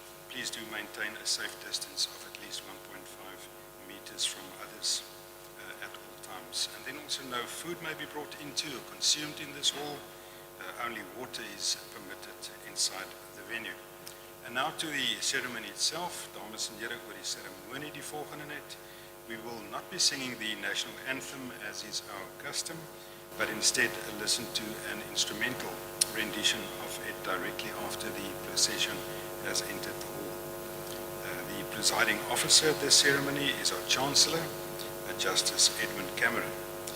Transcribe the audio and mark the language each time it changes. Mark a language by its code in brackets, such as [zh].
[en] Please do maintain a safe distance of at least 1.5 meters from others at all times. And then also no food may be brought into or consumed in this hall. Only water is permitted inside the venue. And now to the ceremony itself. [af] Dames en here, oor die seremonie die volgende net. [en] We will not be singing the national anthem as is our custom, but instead listen to an instrumental rendition of it directly after the procession has entered the hall. The presiding officer at this ceremony is our Chancellor, Justice Edmund Cameron.